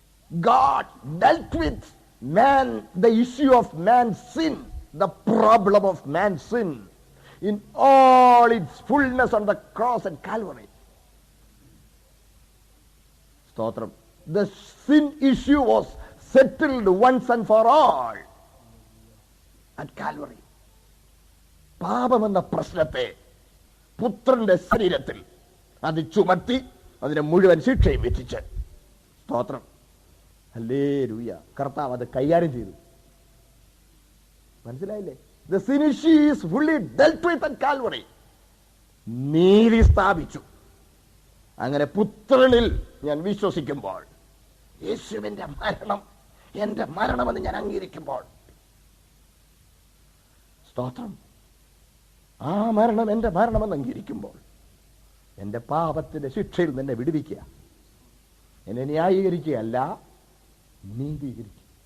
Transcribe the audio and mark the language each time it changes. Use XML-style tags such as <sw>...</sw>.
<en>God dealt with man, the issue of man's sin, the problem of man's sin in all its fullness on the cross at Calvary. Stotram. The sin issue was settled once and for all at Calvary.</en> <ml>പാപമെന്ന പ്രശ്നത്തെ പുത്രന്റെ ശരീരത്തിൽ അത് ചുമത്തി അതിനെ മുഴുവൻ ശിക്ഷയും വിധിച്ച്. സ്തോത്രം. Hallelujah. കർത്താവ് അത് കൈകാര്യം ചെയ്തു. മനസ്സിലായില്ലേ?</ml> <en>The sin issue is fully dealt with at Calvary.</en> <ml>നീതി സ്ഥാപിച്ചു. അങ്ങനെ പുത്രനിൽ ഞാൻ വിശ്വസിക്കുമ്പോൾ, യേശുവിന്റെ മരണം എന്റെ മരണമെന്ന് ഞാൻ അംഗീകരിക്കുമ്പോൾ, സ്തോത്രം, ആ മരണം എന്റെ മരണമെന്ന് അംഗീകരിക്കുമ്പോൾ എന്റെ പാപത്തിന്റെ ശിക്ഷയിൽ നിന്ന് എന്നെ വിടുവിക്കുക, എന്നെ ന്യായീകരിക്കുകയല്ല, നീതീകരിക്കുക.</ml>